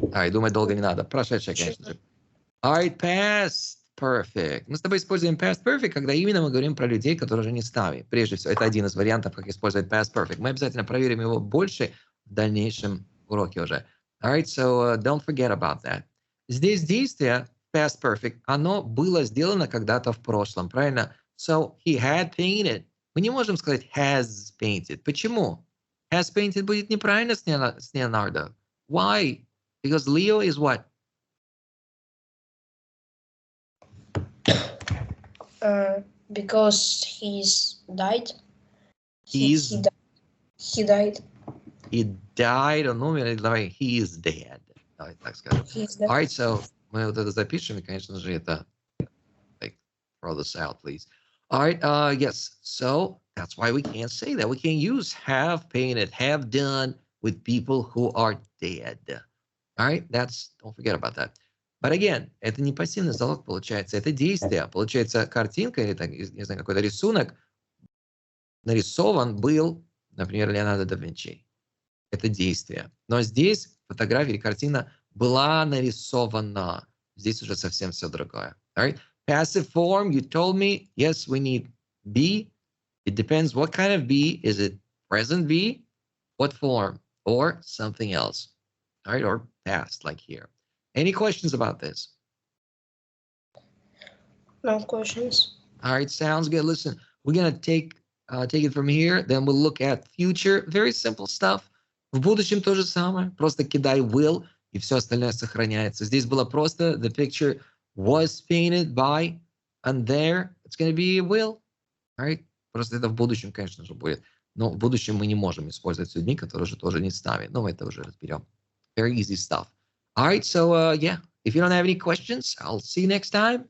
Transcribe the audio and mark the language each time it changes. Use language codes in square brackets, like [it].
[ru] Думать долго не надо. Прошедшее, конечно же. [en] Alright, past perfect. [ru] Мы с тобой используем past perfect, когда именно мы говорим про людей, которые уже не с нами. Прежде всего, это один из вариантов, как использовать past perfect. Мы обязательно проверим его больше в дальнейшем уроке уже. [en] Alright, so don't forget about that. [ru] Здесь действие past perfect, оно было сделано когда-то в прошлом, правильно? [en] So he had painted. [ru] Мы не можем сказать has painted. Почему? Has painted будет неправильно с Leonardo. [en] Why? Because Leo is what? Because he's died. He died. He died, [ru] он умер, или давай, [en] he is dead. [ru] Давай так скажем. Alright, so мы вот это запишем, и, конечно же, это, [en] like, throw this out, please. Alright, yes, so that's why we can't say that. We can't use have painted, have done with people who are dead. Alright, don't forget about that. [ru] But again, это не пассивный залог получается, это действие. Получается, картинка или, так, не знаю, какой-то рисунок нарисован был, например, Леонардо да Винчи. Это действие. Но здесь фотография и картина была нарисована. Здесь уже совсем все другое. [en] Alright? Passive form, you told me, yes, we need be. It depends what kind of be. Is it present be? What form? Or something else. Alright? Or past, like here. Any questions about this? No questions. Alright, sounds good. Listen, we're going to take it from here. Then we'll look at future. Very simple stuff. [ru] В будущем то же самое. Просто кидай will, и все остальное сохраняется. [en] Здесь было просто the picture was painted by, and there it's going to be will. Right? [ru] Просто это в будущем, конечно же, будет. Но в будущем мы не можем использовать с людьми, которые же тоже не с нами. Но мы это уже разберем. [en] Very easy stuff. All right, so yeah, if you don't have any questions, I'll see you next time.